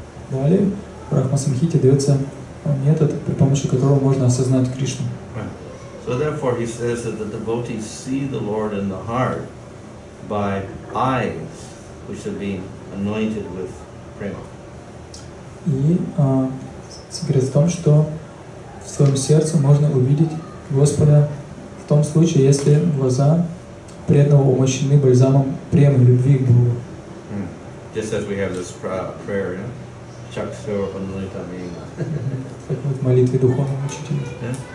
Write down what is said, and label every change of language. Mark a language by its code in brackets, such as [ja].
[ru] Далее в Брахма Самхите дается метод, при помощи которого можно осознать Кришну. [en] So therefore he says that the devotees see the Lord in the heart by eyes which have been anointed with prema. [ru] И секрет в том, что в своем сердце можно увидеть Господа в том случае, если глаза преданного умощены бальзамом премы, любви к Богу. [en] Just as we have this prayer, [ru] Как вот в молитве духовного учителя.